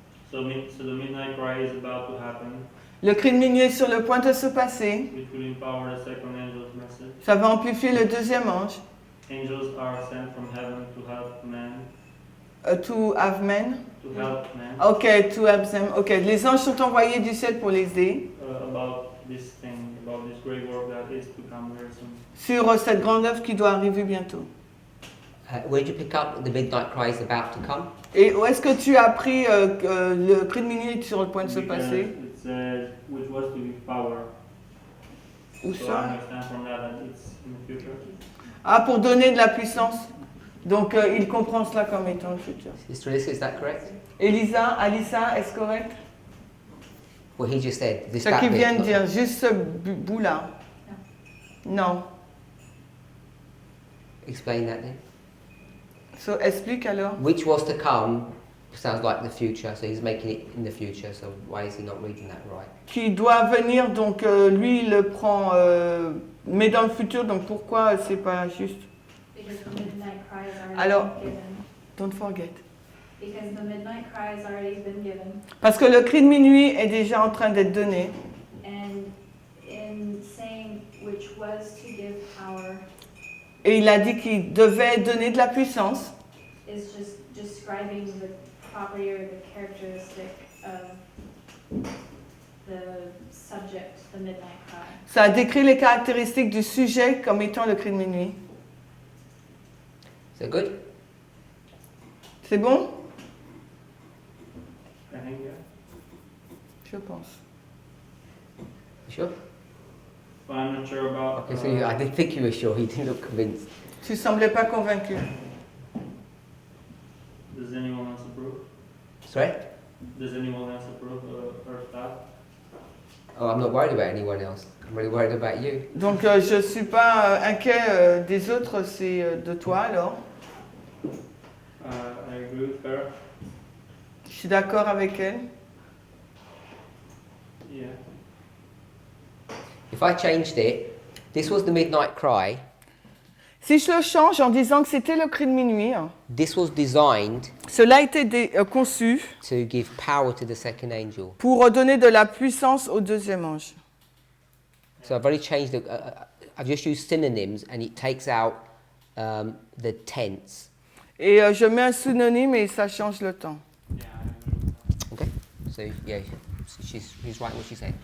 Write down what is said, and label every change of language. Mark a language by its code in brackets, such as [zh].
[en] So the midnight cry is about to happen, [fr] Le cri de minuit est sur le point de se passer. [en] which will empower the second angel's message. [fr] Ça va amplifier le 2e ange. [en] Angels are sent from heaven to help men. To have men. To help men Ok, to have them. [fr] Ok, les anges sont envoyés du ciel pour les aider [en] about this thing, about this great work that is to come very soon. [fr] sur cette grande œuvre qui doit arriver bientôt. [en] Where did you pick up the midnight cry is about to come? [fr] Et où est-ce que tu as appris que le cri de minuit est sur le point de se passer? [en] It said which was to give power. [fr] Où [en] So I [fr] ça? [en] understand from that it's in the future. [fr] Ah, pour donner de la puissance. Donc, il comprend cela comme étant le futur. [en] Sister Elisa, is that correct? [fr] Alissa, est-ce correct? [en] What he just said. This [fr] Ce [en] that [fr] qu'il [en] bit, [fr] vient de [en] not- [fr] dire, juste ce bout-là. Non. [en] Explain that then. [fr] So, explique alors. [en] Which was to come sounds like the future, so he's making it in the future, so why is he not reading that right? [fr] Qui doit venir, donc lui, il le prend, mais dans le futur, donc pourquoi c'est pas juste? [en] Because the midnight cry has already [fr] Alors- [en] been given. Don't forget. Because the midnight cry has already been given. [fr] Parce que le cri de minuit est déjà en train d'être donné. [en] And in saying which was to give power [fr] Et il a dit qu'il devait donner de la puissance. [en] is just describing the property or the characteristic of the subject, the midnight cry. [fr] Ça a décrit les caractéristiques du sujet comme étant le cri de minuit. [en] Is that good? [fr] C'est bon? [en] I think yeah. [fr] Je pense. [en] You sure? But I'm not sure about. Okay, so I didn't think you were sure. He didn't look convinced. [fr] Tu semblais pas convaincu. [en] Does anyone else approve? Sorry? Does anyone else approve or stop? Oh, I'm not worried about anyone else. I'm really worried about you. [fr] Donc je suis pas inquiet des autres, c'est de toi alors. [en] I agree with her. [fr] Je suis d'accord avec elle. [en] Yeah. If I changed it, this was the midnight cry. [fr] Si je le change en disant que c'était le cri de minuit, [en] This was designed [fr] cela a été conçu [en] to give power to the second angel. [fr] pour donner de la puissance au deuxième ange. [en] So I've already changed the. I've just used synonyms, and it takes out the tense. [fr] Et je mets un synonyme et ça change le temps. [en] Yeah. I agree with that. Okay. So yeah, she's right in what she's saying.